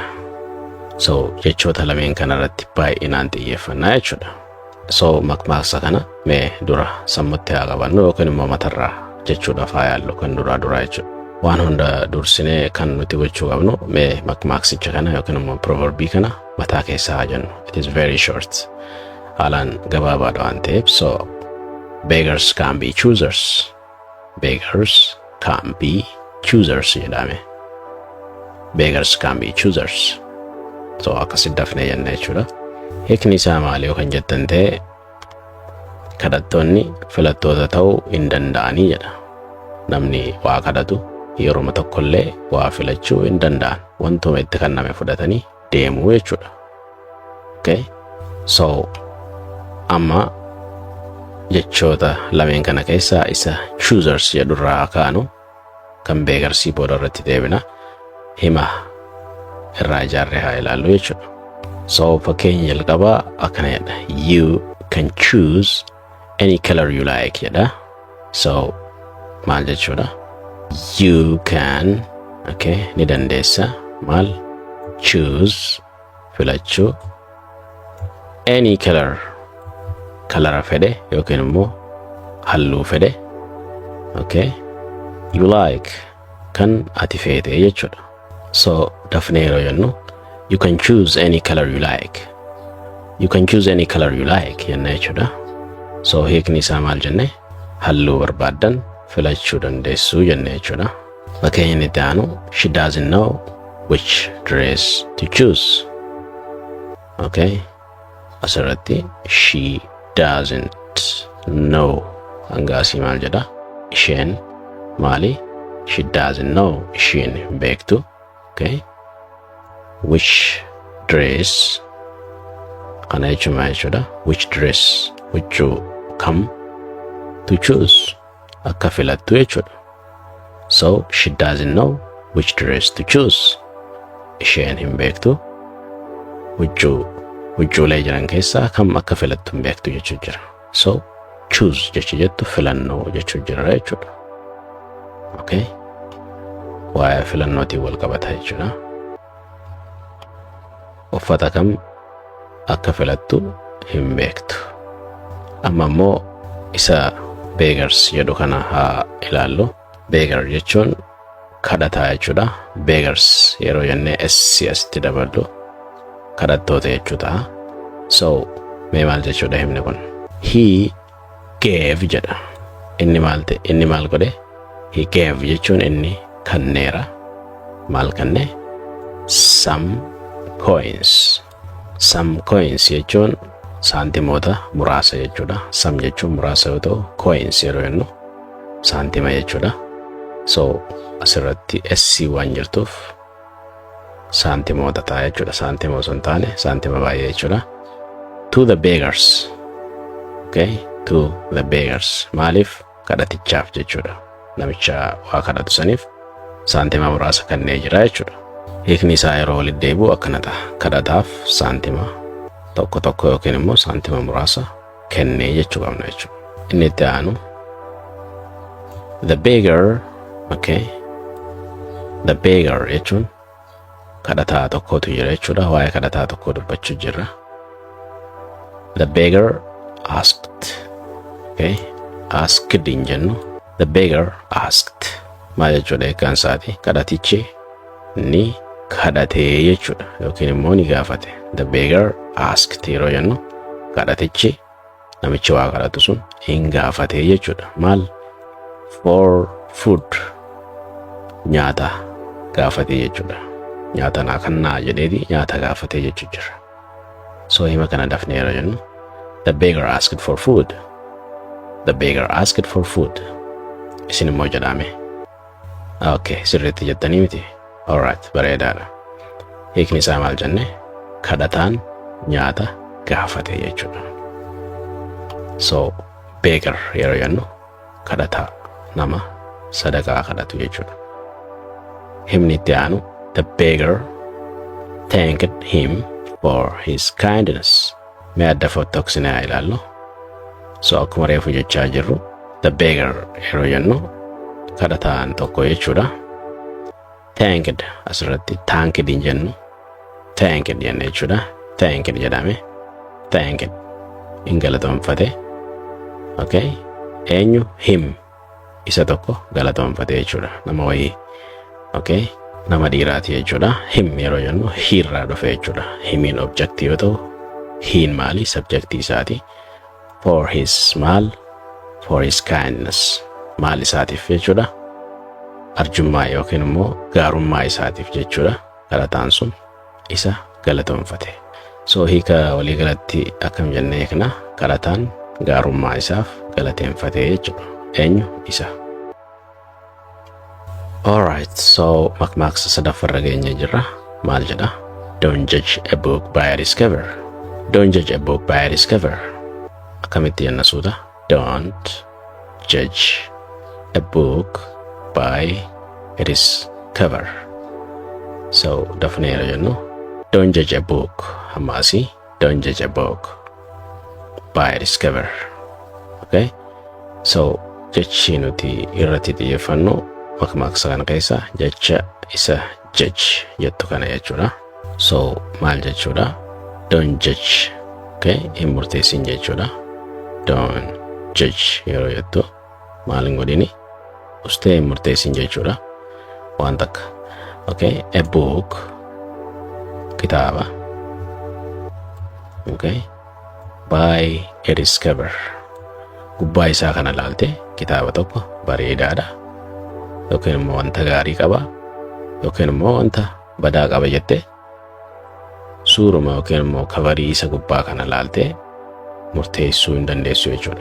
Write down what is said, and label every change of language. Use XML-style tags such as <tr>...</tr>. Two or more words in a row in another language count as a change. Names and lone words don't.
<om>So jechoota lameen kana irratti baay'inaan xiyyeeffannaa jechuudha. So makmaaksa kana mee dura sammutti haa qabannu yookiin immoo matarraa jechuudhaaf haa yaallu kan duraa jechuudha. Waan hunda dursinee kan nuti gochuu qabnu mee makmaaksicha kana yookiin immoo proverbii kana mataa keessa haa jennu.</om> <en>It is very short.</en> <om>Haalaan gabaabaadha waan ta'eef so</om> <en>beggars can be choosers. Beggars can be choosers jedhame. Beggars can be choosers.</en> <om>So akkasitti dafnee jenna jechuudha. Hiikni isaa maali yoo kan jettan ta'e kadhattoonni filattoota ta'uu hin danda'anii jedha. Namni waa kadhatu yeroo tokkollee waa filachuu hin danda'an. Wantuma itti kenname fudhatanii deemuu jechuudha. Okay? So amma jechoota lameen kana keessaa isa choosers jedhurraa kaanu kan beegarsii booda irratti deebina hima irraa ijaarree haa ilaallu jechuudha. So fakkeenya jalqabaa akkana jedha.</om> <en>You can choose any color you like jedha.</en> <om>So maal jechuudha?</om> <en>You can</en> <om>ni dandeessa maal choose filachuu any kalara fedhe yookiin immoo halluu fedhe</om> <en>you like</en> <om>kan ati feete jechuudha. So dafnee yeroo jennu</om> <en>you can choose any color you like</en> <om>jenna jechuudha. So hiikni isaa maal jenne halluu barbaaddan filachuu dandeessu jenne jechuudha. Fakkeenya itti aanu</om> <en>she doesn't know which dress to choose.</en> <om>Asirratti</om> <en>she doesn't know</en> <om>hangaasii maal jedha isheen maali</om> <en>she doesn't know</en> <om>isheen beektu.</om> <en>Which dress</en> <om>kana jechuun jechuudha.</om> <en>Which dress</en> <om>whichuu kam</om> <en>to choose</en> <om>akka filattu jechuudha.</om> <en>So she doesn't know which dress to choose.</en> <om>Isheen hin beektu wichuulee jiran keessaa kam akka filattu hin beektu jechuu jira. So choose jettu filannoo jechuu jira jechuudha. Waa'ee filannootiin wal qabata jechuudha. Uffata kam akka filattu hin beektu. Amma immoo isa beggars jedhu kana haa ilaallu. Beggar jechuun kadhataa jechuudha. Beggars yeroo jennee asitti daballu kadhattoota jechuudha. So mee maal jechuudha himni kun?</om> <en>He gave</en> <om>jedha. Inni maal godhe?</om> <en>He gave</en> <om>jechuun inni kanneera. Maal kanne?</om> <en>Some coins</en> <om>jechuun saantimoota muraasa jechuudha. Some jechuun muraasa yoo ta'u coins yeroo jennu saantima jechuudha. So asirratti SC waan jirtuuf saantimoota ta'a jechuudha. Saantima osoo hin taane saantima baay'ee jechuudha.</om> <en>To the beggars. To the beggars.</en> <om>Maaliif? Kadhatichaaf jechuudha. Namicha waa kadhatu saniif saantima muraasa kennee jira jechuudha. Hiikni isaa yeroo walitti deebi'u akkana ta'a. Kadhataaf saantima tokko yookiin immoo saantima muraasa kennee jechuu qabna jechuudha. Inni itti aanu</om> <en>the beggar. The beggar</en> <om>jechuun kadhataa tokkotu jira jechuudha. Waa'ee kadhataa tokkoo dubbachuu jirra.</om> <en>The beggar asked.</en> <om>Asked hin jennu.</om> <en>The beggar asked.</en> <om>Maal jechuudha eegaan isaati? Kadhatichi ni kadhatee jechuudha yookiin immoo ni gaafate.</om> <en>The beggar asked</en> <om>yeroo jennu kadhatichi namichi waa kadhatu sun hin gaafatee jechuudha. Maal?</om> <en>For food.</en> <om>Nyaata gaafatee jechuudha. Nyaata naa kannaa jedheeti nyaata gaafatee jechuu jira. So hima kana dafnee yeroo jennu</om> <en>the beggar asked for food. The beggar asked for food.</en> <om>Isin immoo jedhame. Sirriitti jettanii miti. Alright, bareedaadha. Hiikni isaa maal jenne? Kadhataan nyaata gaafatee jechuudha. So beggar yeroo jennu kadhataa nama sadaqaa kadhatu jechuudha. Himni itti aanu</om> <en>the beggar thanked him for his kindness.</en> <om>Mee adda fottoksinee haa ilaallu. So akkuma reefu jechaa jirru</om> <en>the beggar</en> <om>yeroo jennu kadhataan tokko jechuudha. Thanked asirratti thanked hin jennu. Thanked jenne jechuudha. Thanked jedhame. Thanked hin galatoonfate. Eenyu? Him. Isa tokko galatoonfate jechuudha. Nama wayii. Nama dhiiraati jechuudha. Him yeroo jennu hiirraa dhufe jechuudha. Himiin objectii yoo ta'u hiin maali? Subjectii isaati.</om> <en>For his maal? For his kindness.</en> <om>Maal isaatiif jechuudha? Arjummaa yookiin immoo gaarummaa isaatiif jechuudha. Kadhataan sun isa galatoonfate. So hiika walii galatti akkam jennee kana kadhataan gaarummaa isaaf galateeffatee jechuudha. Eenyu? Isa. Alright, so makmaaksa sadaffarra geenye jirra. Maal jedha?</om> <en>Don't judge a book by its cover. Don't judge a book by its cover.</en> <om>Akkamitti jenna suuta?</om> <en>don't judge a book by its cover.</en> <om>So dafneera jennu</om> <en>don't judge a book hammasi don't judge a book by its cover.</en> <om>Okay, so jechi nuti irratti xiyyeeffannu makmaaksa kana keessa jecha isa judge jettu kana jechuudha. So maal jechuudha?</om> <en>Don't judge.</en> <om>Okay, hin murteessin jechuudha.</om> <en>Don't judge</en> <om>yeroo jettu maal hin godhini ustee hin murteessin jechuudha waan takka.</om> <en>Okay, a book kitaaba.</en> <om>Okay,</om> <en>by its cover</en> <om>gubbaa isaa kana laalte kitaaba tokko bareedaadha yookiin immoo wanta gaarii qaba yookiin immoo wanta badaa qaba jettee suuruma yookiin immoo kabarii isa gubbaa kana laalte murteessuu hin dandeessu jechuudha.</om>